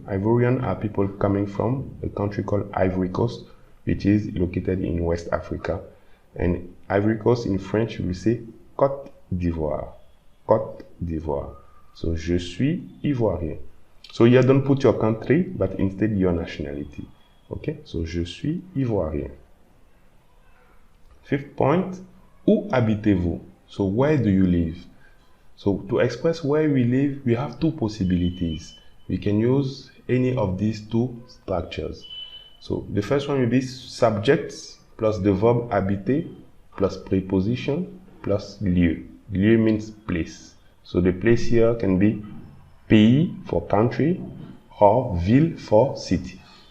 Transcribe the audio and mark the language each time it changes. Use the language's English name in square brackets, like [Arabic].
[English] Ivorian are people coming from a country called Ivory Coast, which is located in West Africa. And Ivory Coast in French, we say Côte d'Ivoire. [French] Côte d'Ivoire. So, je suis Ivoirien. [English] So, you don't put your country, but instead your nationality. [French] Okay? So, je suis Ivoirien. [English] Fifth point, [French] où habitez-vous? [English] So, where do you live? So, to express where we live, we have two possibilities. We can use any of these two structures. So, the first one will be subjects plus the verb habiter plus preposition plus lieu. Lieu means place. So, the place here can be pays for country or ville for city.